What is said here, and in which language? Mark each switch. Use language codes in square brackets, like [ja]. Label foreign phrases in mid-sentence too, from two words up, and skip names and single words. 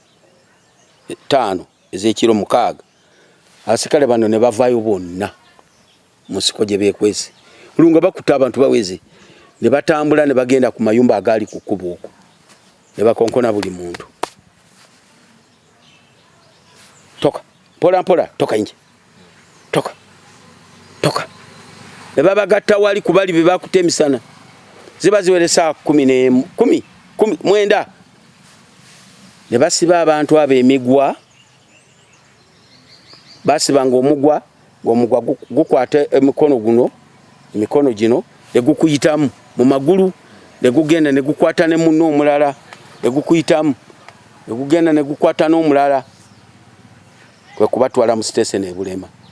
[lg] 5 ez'ekiro 6 abasikale bano ne bavaayo bonna mu nsiko gye beekwese olunga bakuta abantu baweze ne batambula ne bagenda ku mayumba agaali ku kkubo okwo ne bakonkona buli muntu [sw] toka mpola mpola toka nje toka [lg] ne babagatta wali kubali be bakuta emisana ziba ziwere saa 10 9 ne basiba abantu abo emigwa, basibanga omugwa ng'omugwa gukwata emikono gino ne gukuyitamu mu magulu, ne gugenda ne gukwata ne munno omulala, ne gukuyitamu ne gugenda ne gukwata n'omulala, kwe kubatwala mu station e Bulema.